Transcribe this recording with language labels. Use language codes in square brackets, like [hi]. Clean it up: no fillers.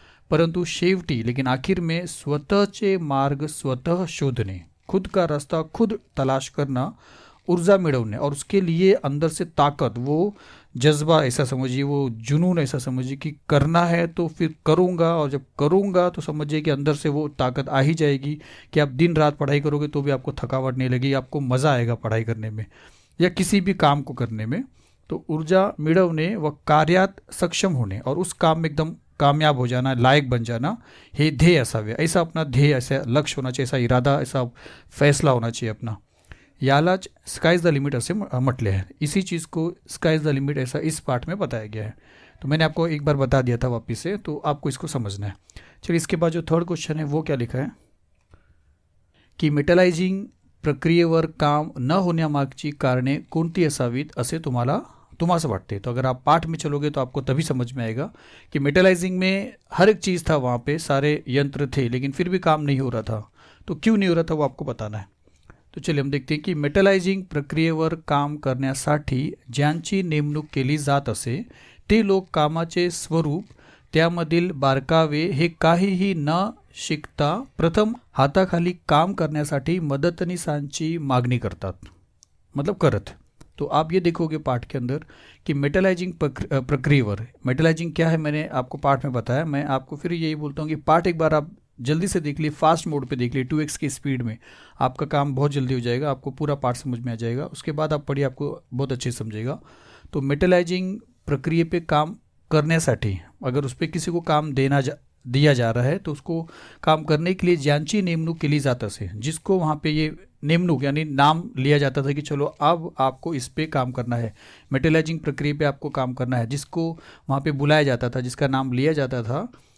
[mr] परंतु शेवटी, [hi] लेकिन आखिर में [mr] स्वतःचे मार्ग स्वतः शोधने, [hi] खुद का रास्ता खुद तलाश करना, [mr] ऊर्जा मिळवणे, [hi] और उसके लिए अंदर से ताकत, वो जज्बा ऐसा समझिए, वो जुनून ऐसा समझिए कि करना है तो फिर करूँगा, और जब करूँगा तो समझिए कि अंदर से वो ताकत आ ही जाएगी कि आप दिन रात पढ़ाई करोगे तो भी आपको थकावट नहीं लगेगी, आपको मज़ा आएगा पढ़ाई करने में या किसी भी काम को करने में। तो [mr] ऊर्जा मिळवणे व कार्यात सक्षम होने, [hi] और उस काम में एकदम कामयाब हो जाना, लायक बन जाना, [mr] हे ध्येय असावे. [hi] ऐसा अपना ध्येय, ऐसा लक्ष्य होना चाहिए, ऐसा इरादा, ऐसा फैसला होना चाहिए अपना. [mr] यालाच स्काइज द लिमिट असे म्हटले हैं. [hi] इसी चीज़ को स्काइज द लिमिट ऐसा इस पार्ट में बताया गया है. तो मैंने आपको एक बार बता दिया था वापिस से, तो आपको इसको समझना है. चलिए इसके बाद जो थर्ड क्वेश्चन है वो क्या लिखा है की [mr] मेटलायझिंग प्रक्रियेवर काम न होण्यामागची कारणे कोणती असावीत असे तुम्हासे वाटते. [hi] तो अगर आप पाठ में चलोगे तो आपको तभी समझ में आएगा कि मेटलाइजिंग में हर एक चीज़ था, वहाँ पे सारे यंत्र थे, लेकिन फिर भी काम नहीं हो रहा था. तो क्यों नहीं हो रहा था वो आपको बताना है. तो चलिए हम देखते हैं की [mr] मेटलायझिंग प्रक्रियेवर काम करण्यासाठी ज्यांची नेमणूक केली जात असे ते लोक कामाचे स्वरूप, त्यामधील बारकावे हे काहीही न शिकता प्रथम हाताखाली काम करण्यासाठी मदतनीसांची मागणी करतात, मतलब करत. [hi] तो आप ये देखोगे पाठ के अंदर कि मेटलाइजिंग प्रक्रियेवर, मेटलाइजिंग क्या है मैंने आपको पाठ में बताया. मैं आपको फिर यही बोलता हूँ कि पाठ एक बार आप जल्दी से देख लिए, फास्ट मोड पे देख लिए, 2x की स्पीड में, आपका काम बहुत जल्दी हो जाएगा, आपको पूरा पाठ समझ में आ जाएगा. उसके बाद आप पढ़िए, आपको बहुत अच्छे से समझेगा. तो मेटलाइजिंग प्रक्रिया पे [mr] काम करण्यासाठी [hi] अगर उस पर किसी को काम दिया जा रहा है तो उसको काम करने के लिए [mr] ज्यांची नेमणूक केली जात असे, [hi] जिसको वहाँ पे ये नेमणूक यानी नाम लिया जाता था कि चलो अब आपको इस पे काम करना है, मेटलाइजिंग प्रक्रिया पे आपको काम करना है, जिसको वहाँ पे बुलाया जाता था, जिसका नाम लिया जाता था,